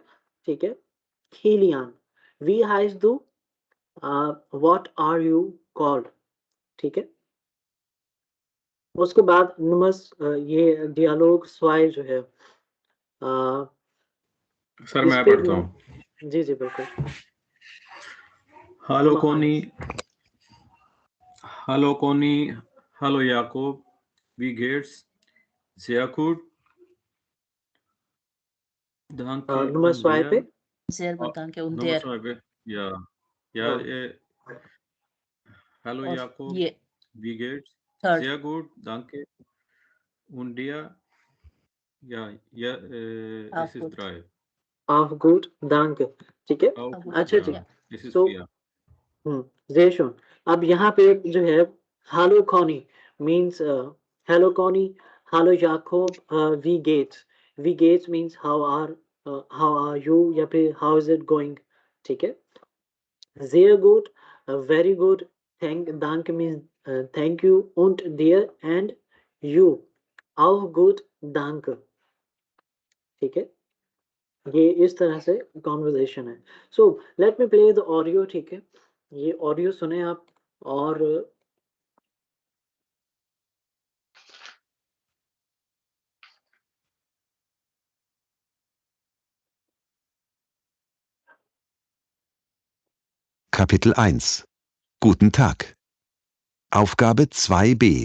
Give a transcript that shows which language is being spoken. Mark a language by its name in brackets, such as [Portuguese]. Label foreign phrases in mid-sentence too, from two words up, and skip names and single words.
[Hindi] ठीक है? [German] Kilian. Wie heißt du? [English] What are you called? [Hindi] ठीक है? उसके बाद ये डियालोग स्वाय जो है सर मैं पढ़ता हूँ। जी जी बिल्कुल। [German] Hallo Conny. Hallo Conny. Hallo Jakob. Wie geht's? Sehr gut. Danke. Nummer 2 पे selber danke und Nummer der 2 पे ja ja Hallo [Hindi] और Jakob. ये [German] Wie geht's? [English] third [German] Sehr gut. Danke. Und dir? Ja auch es ist gut 3. Auch gut, danke। [Hindi] ठीक है? [German] Auch gut. [Hindi] अच्छा जी। [German] Ja, es ist So 4. sehr schön। [Hindi] अब यहाँ पे जो है [German] Hallo Conny [English] means hello [German] Conny, Hallo Jakob, wie geht's? Wie geht's [English] means how are you [Hindi] या फिर [English] how is it going? [Hindi] ठीक है? [German] Sehr gut, [English] very good, danke means thank you [German] und dir [English] and you. [German] Auch gut, danke। [Hindi] ठीक है? ये इस तरह से कॉन्वर्जेशन है। [English] So let me play the audio. [Hindi] ठीक है? ये ऑडियो सुने आप और [German] Kapitel 1. Guten Tag. Aufgabe 2b.